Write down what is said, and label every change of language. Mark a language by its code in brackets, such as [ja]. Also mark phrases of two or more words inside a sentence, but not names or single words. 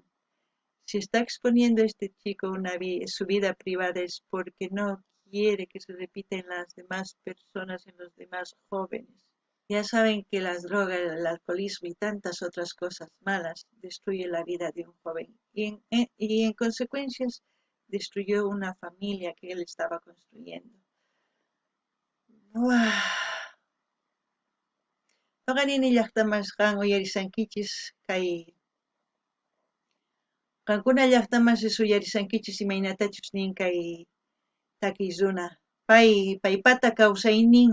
[es] Si está exponiendo este chico su vida privada es porque no quiere que se repita en las demás personas, en los demás jóvenes. Ya saben que las drogas, el alcoholismo y tantas otras cosas malas destruyen la vida de un joven y en consecuencias destruyó una familia que él estaba construyendo. [qu] Noqanini llaqtamasqan uyarisankichis kay qankuna llaqtamasis uyarisankichis imaynatachus nin kay takiy runa paypata kawsaynin